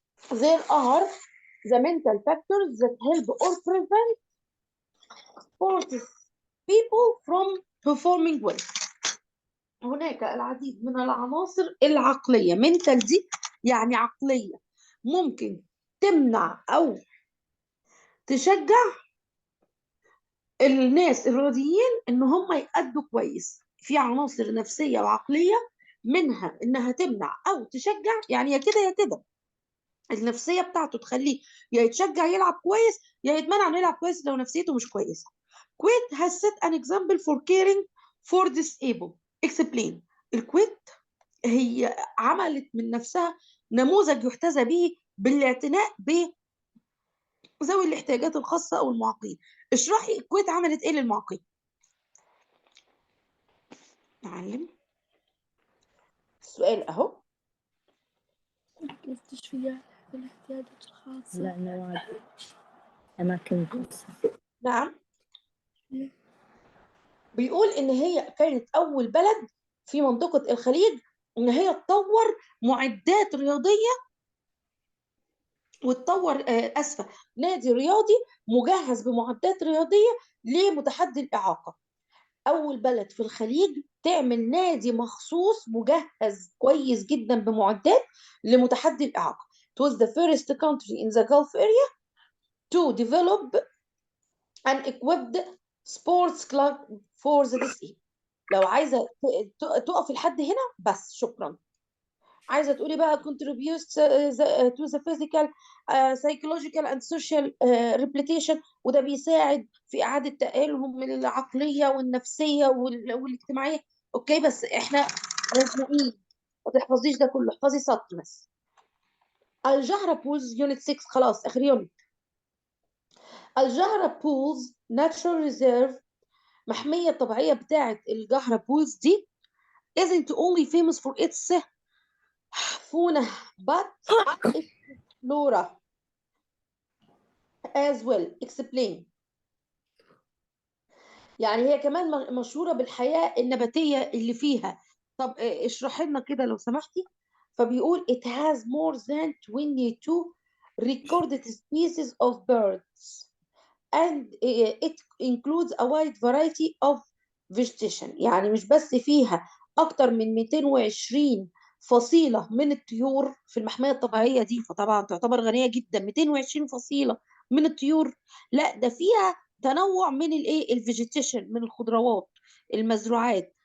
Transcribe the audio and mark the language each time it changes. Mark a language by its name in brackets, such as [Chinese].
[English] There are the mental factors that help or prevent sports people from performing well. [Arabic] هناك العديد من العناصر العقلية. mental دي يعني عقلية، ممكن تمنع أو تشجع الناس الرياضيين إن هم يأدوا كويس. في عناصر نفسية وعقلية، منها إنها تمنع أو تشجع، يعني يا كده يا كده. النفسية بتاعته تخليه يا يتشجع يلعب كويس يا يتمنع إنه يلعب كويس لو نفسيته مش كويسة. [English] Kuwait has set an example for caring for disabled. Explain. [Arabic] الكويت هي عملت من نفسها نموذج يحتذى به بالاعتناء بذوي الاحتياجات الخاصة أو المعاقين. اشرحي الكويت عملت إيه للمعاقين. معلم السؤال أهو. مستشفيات بالاحتياجات الخاصة. لا نوادي، أماكن خاصة. نعم، بيقول إن هي كانت أول بلد في منطقة الخليج إن هي تطور معدات رياضية وتطور أسفة نادي رياضي مجهز بمعدات رياضية لمتحدي الإعاقة. أول بلد في الخليج تعمل نادي مخصوص مجهز كويس جدا بمعدات لمتحدي الإعاقة. [English] It was the first country in the Gulf area to develop an equipped sports club for the disabled. [Arabic] لو عايزة تقف لحد هنا بس، شكرا. عايزة تقولي بقى [English] contributes to the physical, psychological and social rehabilitation، [Arabic] وده بيساعد في إعادة تأهيلهم العقلية والنفسية والاجتماعية. أوكي، بس إحنا رزقين ما تحفظيش ده كله، احفظي سطر بس. الجهرة بولز يونت 6 خلاص آخر يونت. الجهرة بولز ناتشورال ريزيرف، محمية طبيعية بتاعة الجهرة بولز دي [English] isn't only famous for its fauna but its flora as well. Explain. [Arabic] يعني هي كمان مشهورة بالحياة النباتية اللي فيها. طب اشرح لنا كده لو سمحتي. [English] فبيقول it has more than 22 recorded species of birds and it includes a wide variety of vegetation. [Arabic] يعني مش بس فيها أكتر من 220 فصيلة من الطيور في المحمية الطبيعية دي، فطبعا تعتبر غنية جدا. 220 فصيلة من الطيور، لا ده فيها تنوع من الايه، الفيجيتيشن، من الخضروات المزروعات.